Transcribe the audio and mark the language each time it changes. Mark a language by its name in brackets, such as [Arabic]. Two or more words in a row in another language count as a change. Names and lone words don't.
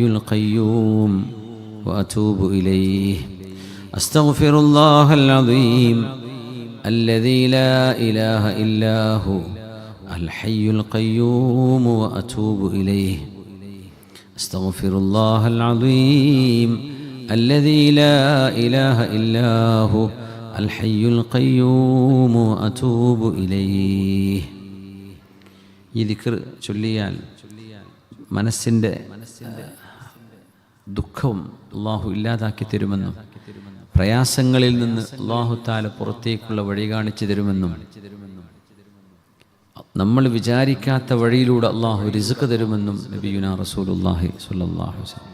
[Arabic] القيوم وأتوب إليه أستغفر الله العظيم الذي لا إله إلا هو الحي القيوم وأتوب إليه أستغفر الله العظيم الذي لا إله إلا هو الحي القيوم وأتوب إليه. [Malayalam] ഈ ദിക്ർ ചൊല്ലിയാൽ മനസ്സിൻ്റെ ദുഃഖവും അള്ളാഹു ഇല്ലാതാക്കി തരുമെന്നും പ്രയാസങ്ങളിൽ നിന്ന് അള്ളാഹു തആല പുറത്തേക്കുള്ള വഴി കാണിച്ചു തരുമെന്നും നമ്മൾ വിചാരിക്കാത്ത വഴിയിലൂടെ അള്ളാഹു റിസ്ക് തരുമെന്നും [Arabic] نبينا رسول الله صلى الله عليه وسلم.